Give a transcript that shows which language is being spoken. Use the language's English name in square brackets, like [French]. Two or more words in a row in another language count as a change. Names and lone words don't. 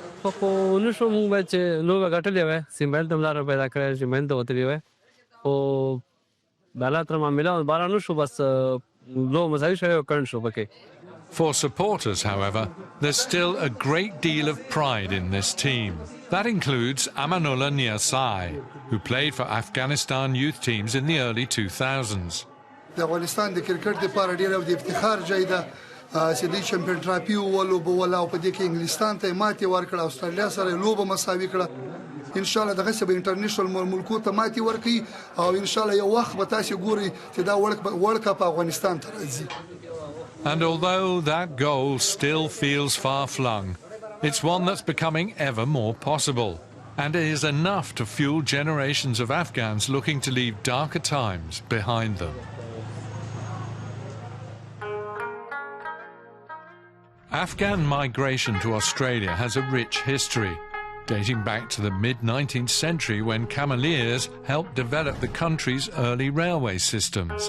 [English] For supporters, however, there's still a great deal of pride in this team. That includes Amanullah Niyasai, who played for Afghanistan youth teams in the early 2000s. [Pashto] د افغانستان د کرکټ لپاره ډېر د افتخار ځای ده چې د چمپیون ټرافي ولوبوله او په دې کې انګلستان ته ماتې ورکړه استرالیا سره لوبه مساوي کړه [Arabic] ان شاء الله [Pashto] دغه به انټرنیشنل ملکو ته ماتې ورکړي او [Arabic] ان شاء الله [Pashto] یو وخت به تاسو ګوري چې دا ورلد کپ افغانستان ته راځي. [English] And although that goal still feels far-flung, it's one that's becoming ever more possible. And it is enough to fuel generations of Afghans looking to leave darker times behind them. Afghan migration to Australia has a rich history, dating back to the mid-19th century when Cameliers helped develop the country's early railway systems.